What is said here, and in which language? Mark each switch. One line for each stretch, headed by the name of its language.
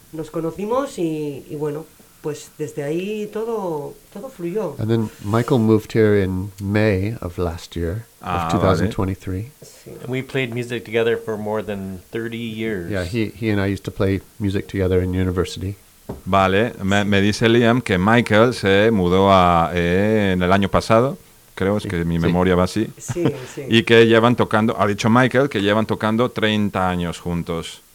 Spanish: Nos conocimos y bueno, pues desde ahí todo fluyó.
English: And then Michael moved here in May of last year, of 2023. And we played music together for more than 30 years. Yeah, he and I used to play music together in university.
Spanish: Vale, me dice Liam que Michael se mudó a en el año pasado, creo, es que mi memoria va así. Sí, sí. Y que llevan tocando, ha dicho Michael, que llevan tocando 30 años juntos.